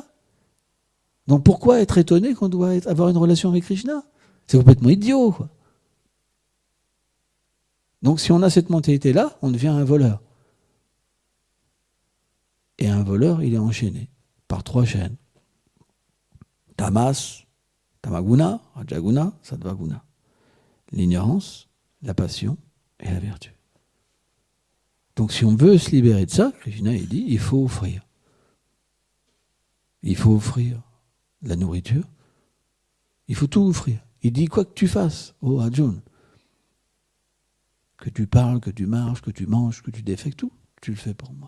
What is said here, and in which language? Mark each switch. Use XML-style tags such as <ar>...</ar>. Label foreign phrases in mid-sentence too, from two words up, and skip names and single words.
<fr>Donc pourquoi être étonné qu'on doit avoir une relation avec Krishna? C'est complètement idiot, quoi. Donc si on a cette mentalité-là, on devient un voleur. Et un voleur, il est enchaîné par 3 chaînes.</fr> <sa>तमस्, तमगुण, रजगुण, सत्त्वगुण.</sa> <fr>L'ignorance, la passion et la vertu. Donc si on veut se libérer de ça, Krishna, il dit, il faut offrir. Il faut offrir la nourriture. Il faut tout offrir. Il dit, quoi que tu fasses, oh Arjuna, que tu parles, que tu marches, que tu manges, que tu défais, tout, tu le fais pour moi.</fr>